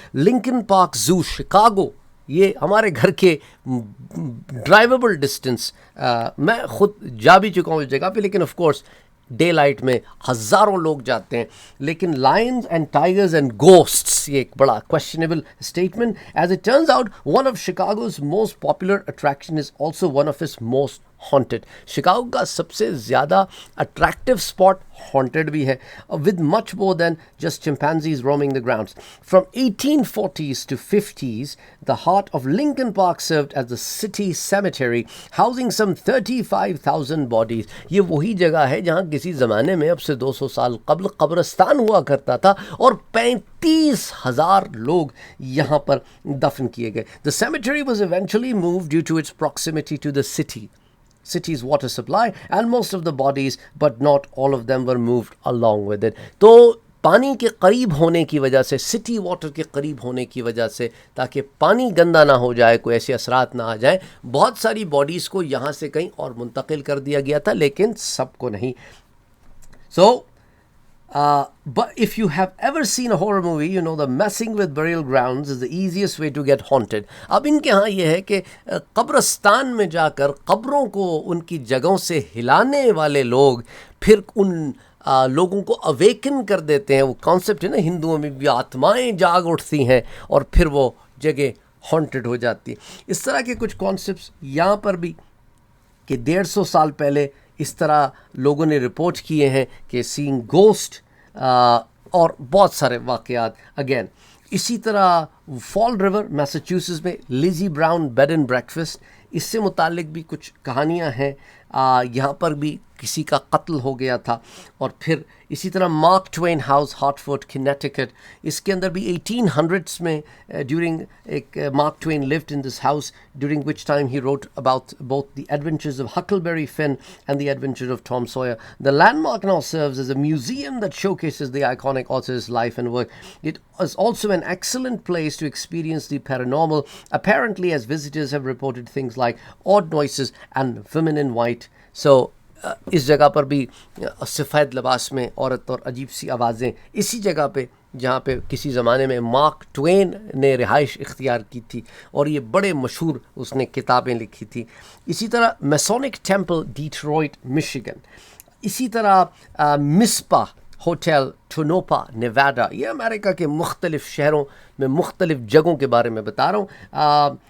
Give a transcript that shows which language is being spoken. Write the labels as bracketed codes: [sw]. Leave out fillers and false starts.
[ur] Lankan park زو Chicago, یہ ہمارے گھر کے ڈرائیویبل ڈسٹینس، میں خود جا بھی چکا ہوں اس جگہ پہ، لیکن آف کورس ڈے لائٹ میں ہزاروں لوگ جاتے ہیں. لیکن [en] lions and tigers and ghosts, [ur] یہ ایک بڑا [en] Questionable statement. As it turns out, one of Chicago's most popular attraction is also one of its most haunted. [ur] Chicago کا سب سے زیادہ [en] attractive spot haunted [ur] بھی ہے, [en] with much more than just chimpanzees roaming the grounds. From 1840s to 50s, the heart of Lincoln Park served as the city cemetery, housing some 35,000 bodies. [ur] یہ وہی جگہ ہے جہاں کسی زمانے میں اب سے 200 سال قبل قبرستان ہوا کرتا تھا, اور 35,000 لوگ یہاں پر دفن کیے گئے. [en] The cemetery was eventually moved due to its proximity to the city's water supply and most of the bodies, but not all of them were moved along with it. [ur] تو پانی کے قریب ہونے کی وجہ سے, سٹی واٹر کے قریب ہونے کی وجہ سے, تاکہ پانی گندا نہ ہو جائے, کوئی ایسے اثرات نہ آ جائیں, بہت ساری باڈیز کو یہاں سے کہیں اور منتقل کر دیا گیا تھا, لیکن سب کو نہیں. [en] So but if you have ever seen a horror movie, you know the messing with burial grounds is the easiest way to get haunted. [ur] اب ان کے ہاں یہ ہے کہ قبرستان میں جا کر قبروں کو ان کی جگہوں سے ہلانے والے لوگ پھر ان لوگوں کو اویکن کر دیتے ہیں. وہ کانسیپٹ ہے نا, ہندوؤں میں بھی آتمائیں جاگ اٹھتی ہیں اور پھر وہ جگہ ہانٹڈ ہو جاتی ہے. اس طرح کے کچھ کانسیپٹس یہاں پر بھی کہ 150 سال پہلے اس طرح لوگوں نے رپورٹ کیے ہیں کہ [en] seeing ghost, [ur] اور بہت سارے واقعات. اگین اسی طرح فال ریور میساچوسٹس میں lazy brown bed and breakfast, اس سے متعلق بھی کچھ کہانیاں ہیں. یہاں پر بھی کسی کا قتل ہو گیا تھا. اور پھر اسی طرح Mark Twain [en] House Hart Connecticut, اس کے اندر بھی 1800s میں ڈیورنگ ایک Mark Twain lived in this house, during which time he wrote about both the adventures of Huckleberry Finn and the adventures of Tom Sawyer. The landmark now serves as a museum that showcases the iconic author's life and work. It is also an excellent place to experience the paranormal, apparently, as visitors have reported things like odd noises and women in white. [ur] So اس جگہ پر بھی سفید لباس میں عورت اور عجیب سی آوازیں, اسی جگہ پہ جہاں پہ کسی زمانے میں مارک ٹوین نے رہائش اختیار کی تھی اور یہ بڑے مشہور اس نے کتابیں لکھی تھی. اسی طرح میسونک ٹیمپل ڈیٹروئٹ میشیگن, اسی طرح مسپا ہوٹل ٹونوپا نیواڈا, یہ امریکہ کے مختلف شہروں میں مختلف جگہوں کے بارے میں بتا رہا ہوں.